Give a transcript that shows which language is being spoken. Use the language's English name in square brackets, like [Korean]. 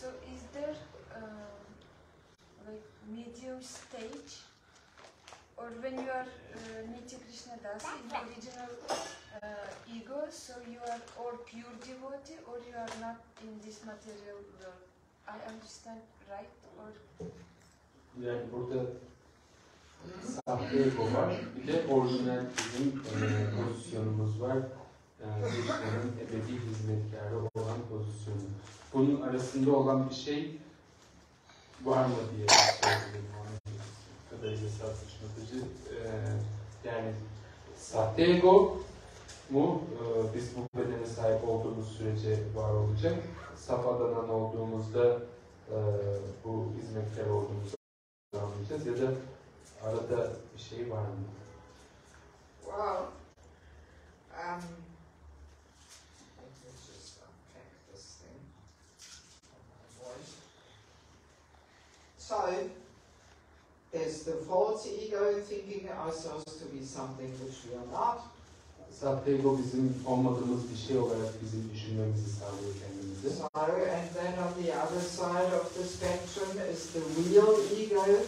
[English] So is there like medium stage, or when you are Nitya Krishna Dasi, in original ego, so you are or pure devotee, or you are not in this material world? I understand right, or? [Turkish] Yani burada sahte ego var, bir de orijinal bizim pozisyonumuz var. Krishna'nın ebedi hizmetkarı olan pozisyonu. Bunun arasında olan bir şey var mı diye sorayım. Bu kadarıyla tartışmatıcı. Yani sahte ego mu biz bu bedene sahip olduğumuz sürece var olacak. Saf Adanan olduğumuzda bu hizmetkar olduğumuzu anlayacağız ya da arada bir şey var mı? [English] Well, let me just unpack this thing. Voice. So, there's the false ego thinking ourselves to be something which we are not. [Turkish] Sahte ego bizim olmadığımız bir şey olarak bizim düşünmemizi sağlıyor kendimizi. [English] So, and then on the other side of the spectrum is the real ego.